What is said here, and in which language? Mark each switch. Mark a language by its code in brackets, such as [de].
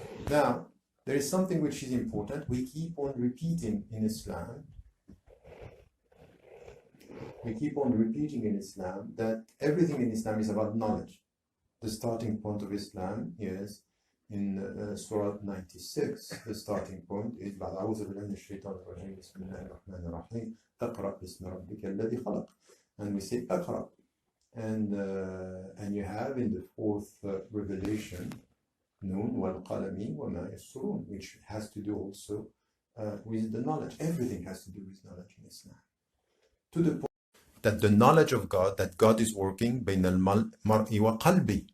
[en] Now, there is something which is important. We keep on repeating in Islam. We keep on repeating in Islam that everything in Islam is about knowledge. The starting point of Islam is in Surah 96. The starting point is [ar] أعوذ بالله من الشيطان الرجيم بسم الله الرحمن الرحيم اقرأ باسم ربك الذي خلق. [en] And we say اقرأ. And you have in the fourth revelation [ar] Nun wal qalami wa ma yasrun, [en] which has to do also with the knowledge. Everything has to do with knowledge in Islam. To the point that the knowledge of God, that God is working [ar] بين المرء وقلبه.